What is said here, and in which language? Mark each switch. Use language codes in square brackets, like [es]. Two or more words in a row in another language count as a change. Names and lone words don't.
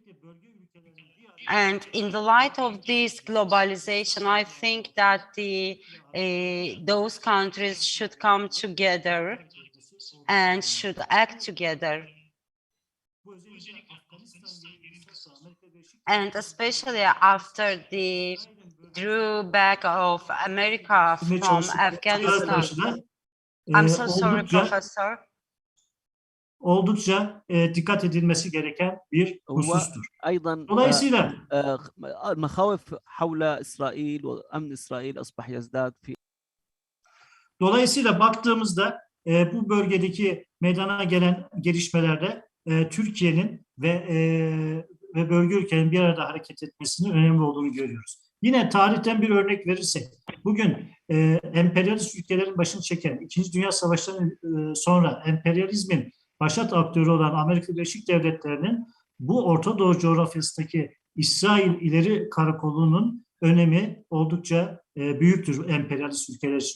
[en] And in the light of this globalization, I think that those countries should come together and should act together. And especially after the drawback of America from Afghanistan. I'm so sorry, Professor. [tr] Oldukça dikkat edilmesi gereken bir husustur. Dolayısıyla [ar] المخاوف حول إسرائيل وأمن إسرائيل أصبح يزداد في. [tr] Dolayısıyla baktığımızda bu bölgedeki meydana gelen gelişmelerde Türkiye'nin ve bölge ülkelerin bir arada hareket etmesinin önemli olduğunu görüyoruz. Yine tarihten bir örnek verirsek, bugün emperyalist ülkelerin başını çeken, İkinci Dünya Savaşı'ndan sonra emperyalizmin başat aktörü olan Amerika Birleşik Devletleri'nin bu Orta Doğu coğrafyasındaki İsrail İleri Karakolu'nun önemi oldukça büyüktür emperyalist ülkeler için.